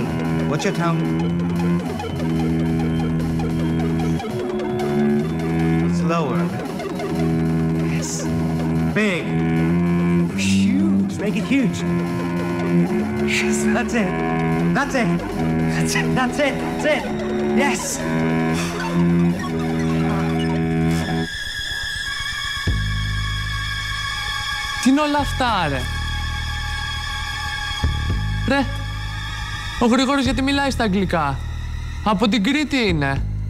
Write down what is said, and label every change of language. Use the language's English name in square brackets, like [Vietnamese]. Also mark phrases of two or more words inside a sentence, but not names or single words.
[English] What's your tone? Slower. Yes. Big. Huge. Make it huge. Yes, that's it. That's it. That's it. That's it. That's it. Yes! [Greek] Τι είναι όλα αυτά, ρε? Ρε, ο Γρηγόρης γιατί μιλάει στα αγγλικά? Από την Κρήτη είναι.